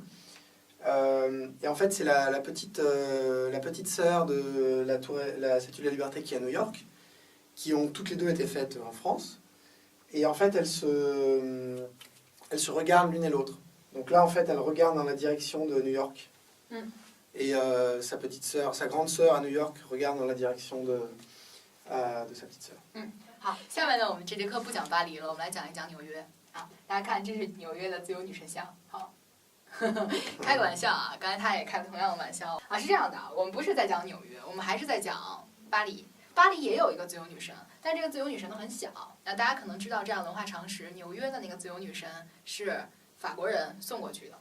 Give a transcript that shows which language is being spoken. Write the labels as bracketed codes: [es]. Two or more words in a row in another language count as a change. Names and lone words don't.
[fr] Et en fait, c'est la petite sœur de la Statue de la Liberté qui est à New York, qui ont toutes les deux été faites en France. Et en fait, elles se regardent l'une et l'autre. Donc là, en fait, elle regarde dans la direction de New York. Et sa grande sœur à New York regarde dans la direction de sa petite sœur. [zh] 好，下面呢，我们这节课不讲巴黎了，我们来讲一讲纽约啊。大家看，这是纽约的自由女神像。好，开个玩笑啊，刚才他也开了同样的玩笑啊。是这样的，我们不是在讲纽约，我们还是在讲巴黎。巴黎也有一个自由女神，但这个自由女神呢很小。那大家可能知道这样文化常识，纽约的那个自由女神是法国人送过去的。